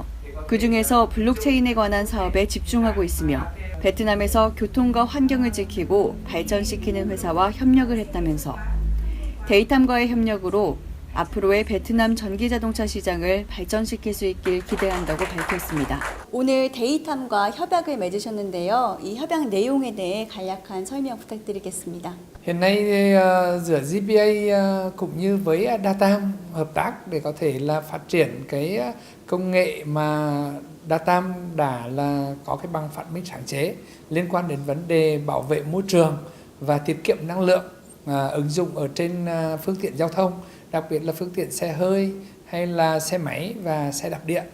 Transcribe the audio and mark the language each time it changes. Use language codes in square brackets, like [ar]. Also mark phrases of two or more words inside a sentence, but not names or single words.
[ko] 그중에서 블록체인에 관한 사업에 집중하고 있으며 베트남에서 교통과 환경을 지키고 발전시키는 회사와 협력을 했다면서 데이탐과의 협력으로 앞으로의 베트남 전기자동차 시장을 발전시킬 수 있길 기대한다고 밝혔습니다. 오늘 데이탐과 협약을 맺으셨는데요. 이 협약 내용에 대해 간략한 설명 부탁드리겠습니다. [vi] Hiện nay giữa GPA cũng như với Datam hợp tác để có thể là phát triển cái công nghệ mà Datam đã là có cái bằng phát minh sáng chế liên quan đến vấn đề bảo vệ môi trường và tiết kiệm năng lượng ứng dụng ở trên phương tiện giao thông, đặc biệt là phương tiện xe hơi hay là xe máy và xe đạp điện.